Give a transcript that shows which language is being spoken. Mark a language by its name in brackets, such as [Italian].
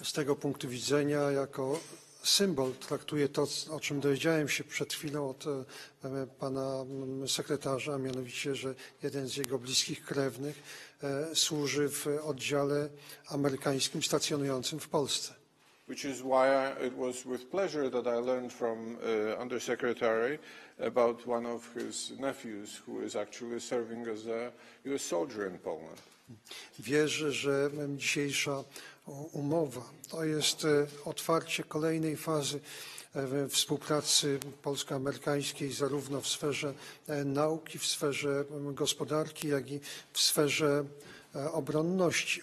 [Polish] Z tego punktu widzenia jako symbol traktuję to, o czym dowiedziałem się przed chwilą od pana sekretarza, a mianowicie, że jeden z jego bliskich krewnych służy w oddziale amerykańskim stacjonującym w Polsce. [English] Which is why it was with pleasure that I learned from Undersecretary about one of his nephews who is actually serving as a US soldier in Poland. [Polish] Wierzę, że dzisiejsza umowa to jest otwarcie kolejnej fazy współpracy polsko-amerykańskiej zarówno w sferze nauki, w sferze gospodarki, jak i w sferze obronności.